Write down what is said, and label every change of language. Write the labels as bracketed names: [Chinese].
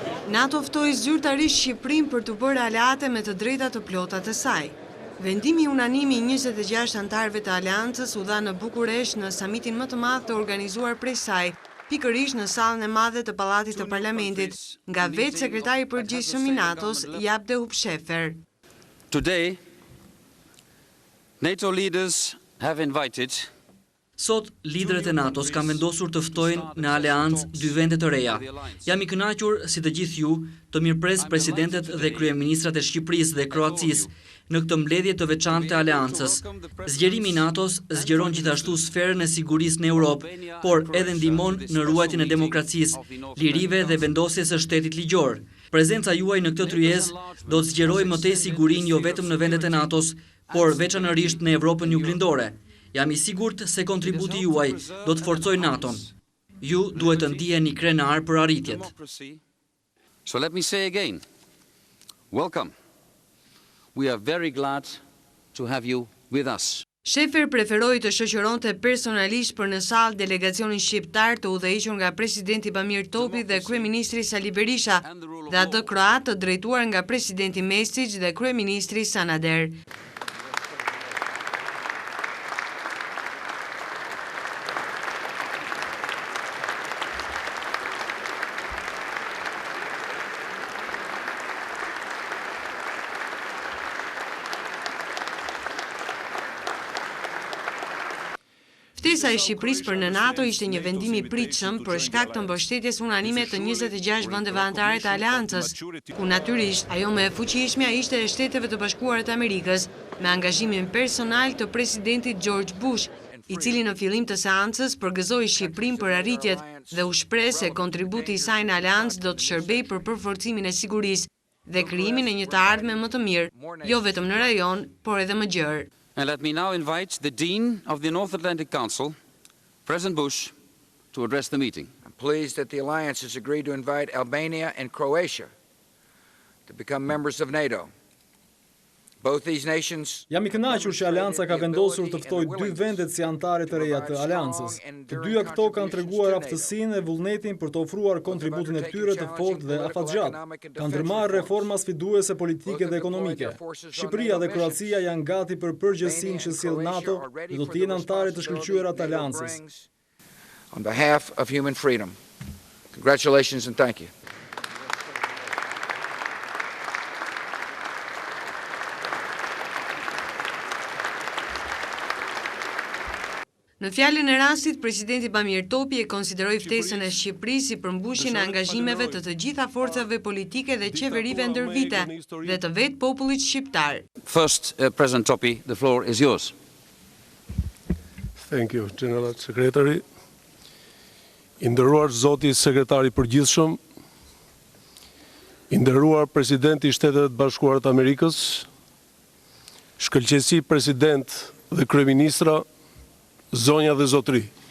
[Albanian] NATO ftoi zyrtarisht Shqipërinë për të bërë aleate me të drejtat të plota të saj. Vendimi unanim i 26 anëtarëve të aleancës u dha në Bukuresht në samitin më të madh të organizuar prej saj, pikërisht në sallën e madhe të Pallatit të Parlamentit, nga vetë sekretari i përgjithshëm i NATO-s, Sheffer. [English] Today, NATO leaders have invited [Albanian] Sot, liderët e NATO-s kanë vendosur të ftojnë në aleancë 2 vende të reja. Jam i kënaqur, si të gjithë ju, të mirëpres presidentet dhe kryeministrat e Shqipërisë dhe Kroacisë në këtë mbledhje të veçantë të aleancës. Zgjerimi i NATO-s zgjeron gjithashtu sferën e sigurisë në Europë, por edhe ndihmon në ruajtjen e demokracisë, lirive dhe vendosjes së shtetit ligjor. Prezenca juaj në këtë tryezë do të zgjerojë më tej sigurinë jo vetëm në vendet e NATO-s, por veçanërisht në Evropën juglindore. Jam i sigurt se kontributi juaj do të forcojë NATO-n. Ju duhet të ndiheni krenar për arritjet. [English] So let me say again, welcome. We are very glad to have you with us. [Albanian] Sheffer preferoi të shoqëronte personalisht për në sallë delegacionin shqiptar të udhëhequr nga presidenti Bamir Topi dhe kryeministri Sali Berisha, dhe atë kroat të drejtuar nga presidenti Mesić dhe kryeministri Sanader. Ftesa e Shqipërisë për në NATO ishte një vendim i pritshëm për shkak të mbështetjes unanime të 26 vendeve anëtare të aleancës, ku natyrisht ajo më e fuqishmja ishte e Shteteve të Bashkuara të Amerikës, me angazhimin personal të presidentit George Bush, i cili në fillim të seancës përgëzoi Shqipërinë për arritjet dhe u shpreh se kontributi i saj në aleancë do të shërbejë për përforcimin e sigurisë dhe krijimin e një të ardhme më të mirë, jo vetëm në rajon, por edhe më gjerë. [English] And let me now invite the Dean of the North Atlantic Council, President Bush, to address the meeting. I'm pleased that the alliance has agreed to invite Albania and Croatia to become members of NATO. Both these nations. [Albanian] Jam i kënaqur që Aleanca ka vendosur të ftojë 2 vendet si anëtare të reja të Aleancës. Të dyja këto kanë treguar aftësinë dhe vullnetin për të ofruar kontributin e tyre të fortë dhe afatgjatë. Kanë ndërmarrë reforma sfiduese politike dhe ekonomike. Shqipëria dhe Kroacia janë gati për përgjegjësinë që sjell NATO dhe do të jenë anëtare të shkëlqyera të Aleancës. [English] On behalf of human freedom, congratulations and thank you. [Albanian] Në fjalën e rastit, presidenti Bamir Topi e konsideroi ftesën e Shqipërisë si përmbushjen e angazhimeve të të gjitha forcave politike dhe qeverive ndër vite dhe të vetë popullit shqiptar. [English] First, President Topi, the floor is yours. Thank you, General Secretary. [Albanian] I nderuar zoti sekretari i përgjithshëm, i nderuar presidenti i Shtetet Bashkuara të Amerikës, shkëlqesi president dhe kryeministra, zonja dhe zotri.